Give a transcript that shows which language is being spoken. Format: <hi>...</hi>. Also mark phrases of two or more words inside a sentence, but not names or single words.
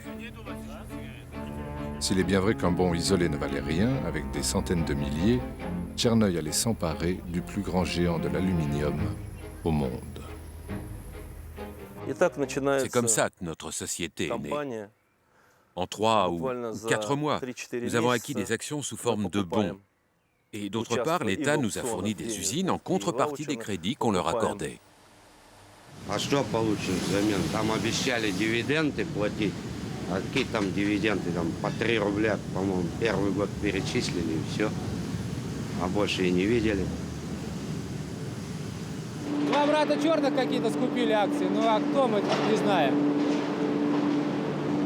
<fr>S'il est bien vrai qu'un bon isolé ne valait rien, avec des centaines de milliers, Tchernoï allait s'emparer du plus grand géant de l'aluminium au monde. C'est comme ça que notre société est née. En 3 ou 4 mois, nous avons acquis des actions sous forme de bons. Et d'autre part, l'État nous a fourni des usines en contrepartie des crédits qu'on leur accordait.</fr> <ru>А что получим взамен? Там обещали дивиденды платить. А какие там дивиденды? Там по 3 рубля, по-моему, первый год перечислили и все. А больше и не видели. Два брата черных какие-то скупили акции, ну а кто мы, не знаем.</ru>